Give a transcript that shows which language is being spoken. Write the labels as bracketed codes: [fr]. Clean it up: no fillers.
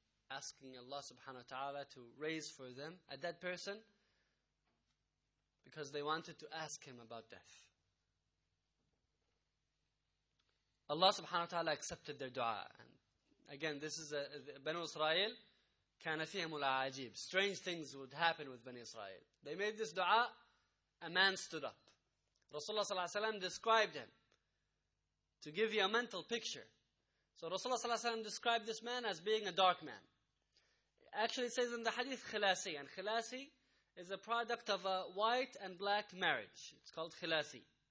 [en] asking Allah subhanahu wa ta'ala to raise for them a dead person because they wanted to ask him about death. Allah subhanahu wa ta'ala accepted their dua. And again, this is Banu Israel. [ar] كان فيهم العجيب. [en] Strange things would happen with Bani Israel. They made this dua, a man stood up. Rasulullah صلى الله عليه وسلم described him. To give you a mental picture. So Rasulullah صلى الله عليه وسلم described this man as being a dark man. Actually it says in the hadith khilasi. And khilasi is a product of a white and black marriage. It's called khilasi.